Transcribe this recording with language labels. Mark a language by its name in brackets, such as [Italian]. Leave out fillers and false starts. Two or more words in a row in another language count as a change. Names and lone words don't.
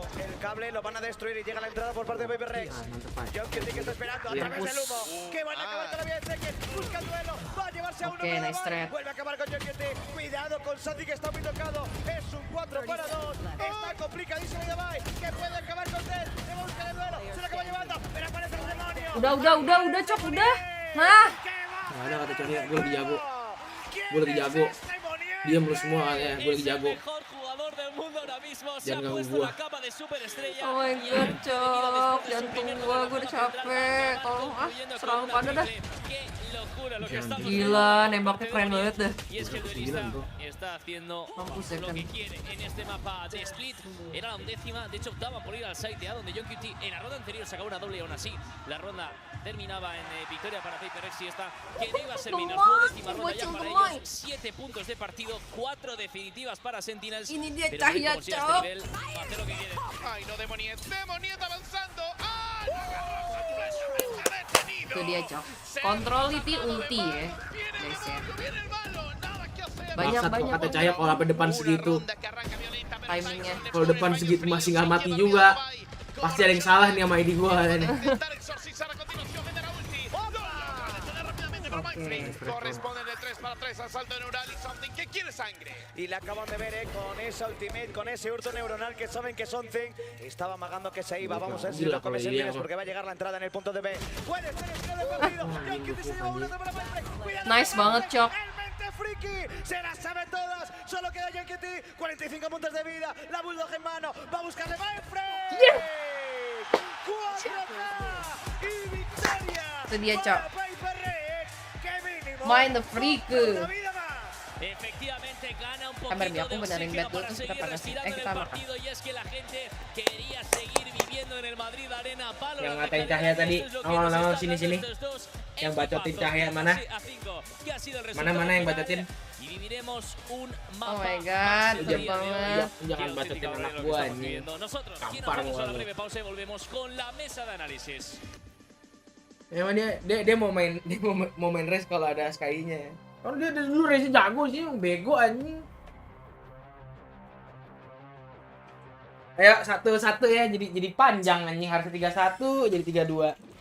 [Spanish] El cable lo van a destruir y llega la entrada por parte de Paper Rex. John que está esperando a través del humo. Que van a acabar con la vida de Zeken. Busca el duelo. Va a llevarse a uno. Vuelve a acabar con John QT. Cuidado con Sandy que está muy tocado. Es un 4 para 2. Está complicadísimo Davai. Que puede acabar con Zed. Le va a buscar el duelo. Se lo acaba llevando. Pero aparece el demonio. [Indonesian] Udah, Cok, udah. Nah. Nggak ada kata Coknya, gue lagi jago. Diam lu semua ya, gue lagi jago. Jangan ganggu gua. [English] Oh my god, [Indonesian] Cok. Jantung gua udah capek. Tolong serang pada dah. Gila, nembaknya keren banget dah. [Spanish] Está haciendo lo que quiere en este mapa de Split. Era la undécima, de hecho optaba por ir al site A donde John QT en la ronda anterior sacaba una doble y aún así la ronda terminaba en victoria para Paper Rex y esta que no iba a ser menos. Décima ronda ya para ellos, 7 puntos de partido, 4 definitivas para Sentinels. [Indonesian] Ini dia cahaya, Cok. [Spanish] Hacer lo que quiere. Ay, no, Demoniet avanzando. ¡Ah! ¡Lo agarró! ¡Detenido! [Indonesian] Itu dia, Cok. Controlity ulti ya, guys ya. Banyak kata Cahaya kalau sampai depan segitu. timingnya. Kalau depan segitu masih nggak mati juga, pasti ada yang salah nih sama ID gua nih. [Spanish] Corresponde del 3 para 3 al salto neural y something que quiere sangre. Y la acaban de ver con esa ultimate, con ese hurto neuronal que saben que something estaba amagando que se iba. Vamos a ver si lo come Serviles porque va a llegar la entrada en el punto de B. Puede ser el tiro de partido. [Indonesian] Nice banget, Cok. [Spanish] Friki, se las sabe todas, solo queda Yankee, 45 puntos de vida, la Bulldog en mano, va a buscarle Mainframe. 4K y victoria. [Indonesian] Itu dia, Cok. Main the freak. [Spanish] Efectivamente gana un [Indonesian] Kamar [Spanish] poquito [Indonesian] aku [Spanish] de [Indonesian] benerin [Spanish] oxígeno [Indonesian] bed dulu [Spanish] para [Indonesian] terus [Spanish] seguir [Indonesian] kita panas. [Spanish] respirando en [Indonesian] Kita [Spanish] el [Indonesian] makan. [Spanish] partido y es que la gente quería seguir viviendo en el Madrid Arena. [Indonesian] Yang ngatain Cahya tadi, no, sini. Yang bacotin Cahya mana? Mana yang bacotin? [Spanish] Y viviremos un [English] Oh [Spanish] mapa. [English] my god, [Indonesian] udah banget. Jangan bacotin anak gua nih. [Spanish] Nosotros aquí nos [Indonesian] Tampar [Spanish] vamos a la [Indonesian] gua. [Spanish] breve pausa y volvemos con la mesa de análisis. [Indonesian] Emang dia mau main race kalau ada Sky-nya. Kalau dia dulu race jago sih, yang bego anjing. Ayo satu-satu ya, jadi panjang anjing, harusnya 3-1 jadi 3-2.